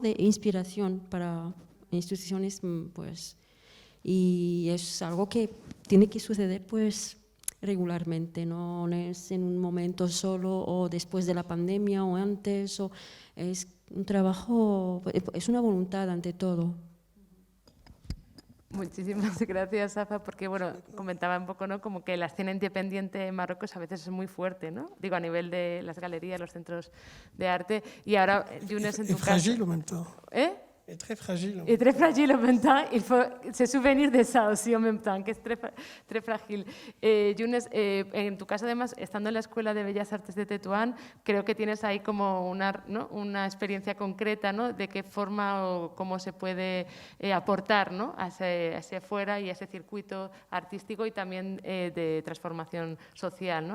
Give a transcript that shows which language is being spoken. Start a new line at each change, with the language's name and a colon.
Spanish: de inspiración para instituciones, pues, y es algo que tiene que suceder pues regularmente, no es en un momento solo o después de la pandemia o antes, es un trabajo, es una voluntad ante todo. Muchísimas gracias, Safa, porque bueno, comentaba un poco, ¿no? Como que la escena independiente en Marruecos a veces es muy fuerte, ¿no? Digo, a nivel de las galerías, los centros de arte. Y ahora, Younes, en tu caso...
French: fragile en même temps. ¿Eh? Et très fragile. Et très fragile en même temps. Il faut se souvenir de ça aussi en même temps,
Spanish: que es
French: très frágil.
Spanish: Younes, en tu caso, además, estando en la Escuela de Bellas Artes de Tetuán, creo que tienes ahí como una experiencia concreta, ¿no? De qué forma o cómo se puede aportar, ¿no? hacia afuera y a ese circuito artístico y también de transformación social, ¿no?